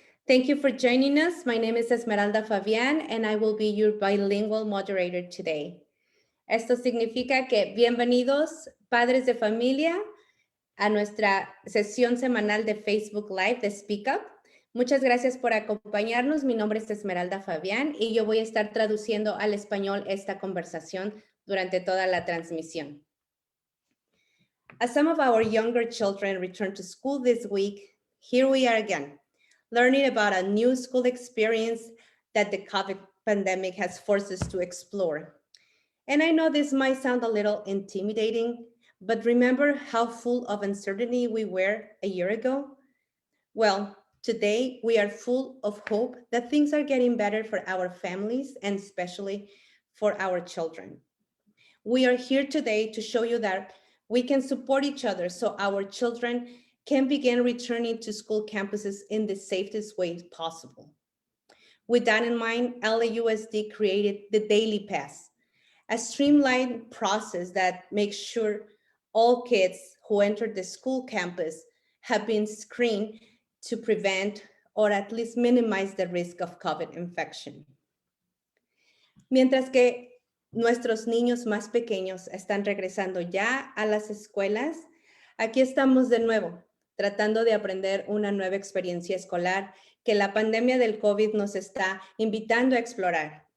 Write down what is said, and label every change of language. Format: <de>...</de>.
<en>Thank you for joining us. My name is Esmeralda Fabián, and I will be your bilingual moderator today.</en> <es>Esto significa que bienvenidos, padres de familia, a nuestra sesión semanal de Facebook Live de Speak Up. Muchas gracias por acompañarnos. Mi nombre es Esmeralda Fabián y yo voy a estar traduciendo al español esta conversación durante toda la transmisión.</es> <en>As some of our younger children return to school this week, here we are again, learning about a new school experience that the COVID pandemic has forced us to explore. And I know this might sound a little intimidating, but remember how full of uncertainty we were a year ago? Well, today we are full of hope that things are getting better for our families and especially for our children. We are here today to show you that we can support each other so our children can begin returning to school campuses in the safest way possible. With that in mind, LAUSD created the Daily Pass, a streamlined process that makes sure all kids who enter the school campus have been screened to prevent or at least minimize the risk of COVID infection.</en> <es>Mientras que nuestros niños más pequeños están regresando ya a las escuelas, aquí estamos de nuevo, tratando de aprender una nueva experiencia escolar que la pandemia del COVID nos está invitando a explorar.</es>